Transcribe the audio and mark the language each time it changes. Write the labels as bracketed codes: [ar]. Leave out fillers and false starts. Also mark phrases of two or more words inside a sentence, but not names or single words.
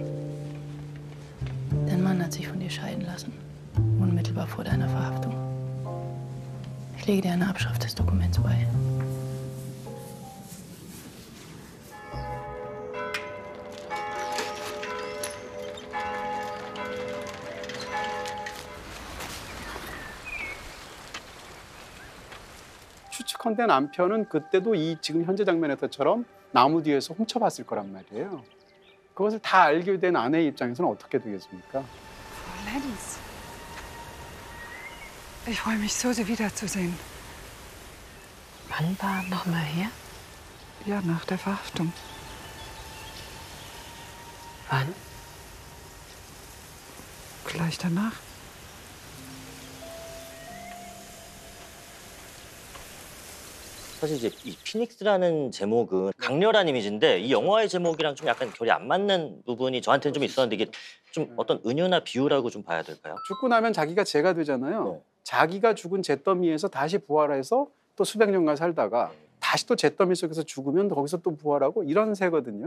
[de] Dein Mann hat sich von dir scheiden lassen, unmittelbar vor deiner Verhaftung. Ich lege dir eine Abschrift des Dokuments bei. [ko] 추측컨대 남편은 그때도 이 지금 현재 장면에서처럼 나무 뒤에서 훔쳐봤을 거란 말이에요. 그것을 다 알게 된 아내의 입장에서는 어떻게 되겠습니까? [de] Frau Lenz. Ich freue mich so, Sie wiederzusehen. Wann war noch mal her? Ja, nach der Verhaftung. Wann? Gleich danach. [ko] 사실 이제 이 피닉스라는 제목은 강렬한 이미지인데 이 영화의 제목이랑 좀 약간 결이 안 맞는 부분이 저한테는 좀 있었는데 이게 좀 어떤 은유나 비유라고 좀 봐야 될까요? 죽고 나면 자기가 죄가 되잖아요. 자기가 죽은 잿더미에서 다시 부활해서 또 수백 년간 살다가 다시 또 잿더미 속에서 죽으면 거기서 또 부활하고 이런 새거든요.